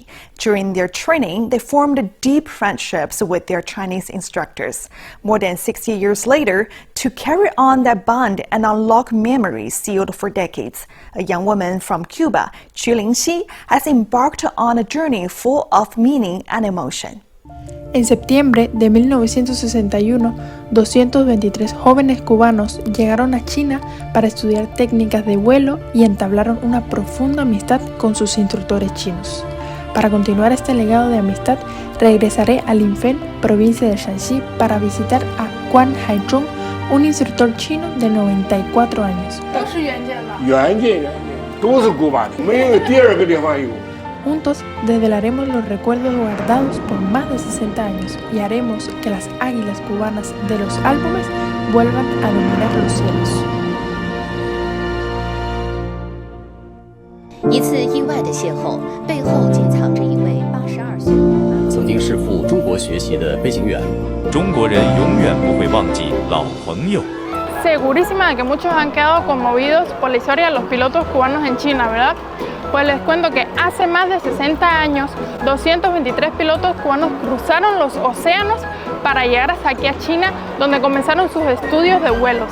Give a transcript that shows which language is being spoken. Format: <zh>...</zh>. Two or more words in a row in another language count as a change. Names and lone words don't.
<en>During their training, they formed deep friendships with their Chinese instructors. More than 60 years later, to carry on that bond and unlock memories sealed for decades, a young woman from Cuba, Lingxi, has embarked on a journey full of meaning and emotion.</en> <es>En septiembre de 1961, 223 jóvenes cubanos llegaron a China para estudiar técnicas de vuelo y entablaron una profunda amistad con sus instructores chinos. Para continuar este legado de amistad, regresaré a Lingxi, provincia de Shanxi, para visitar a Quan Haizhong, un instructor chino de 94 años. Juntos desvelaremos los recuerdos guardados por más de 60 años y haremos que las águilas cubanas de los álbumes vuelvan a dominar los cielos.</es> <zh>一次意外的邂逅，背后竟藏着一位82岁。曾经是赴中国学习的飞行员。中国人永远不会忘记老朋友。</zh> <es>Segurísima de que muchos han quedado conmovidos por la historia de los pilotos cubanos en China, ¿verdad? Pues les cuento que hace más de 60 años, 223 pilotos cubanos cruzaron los océanos para llegar hasta aquí a China, donde comenzaron sus estudios de vuelos.</es>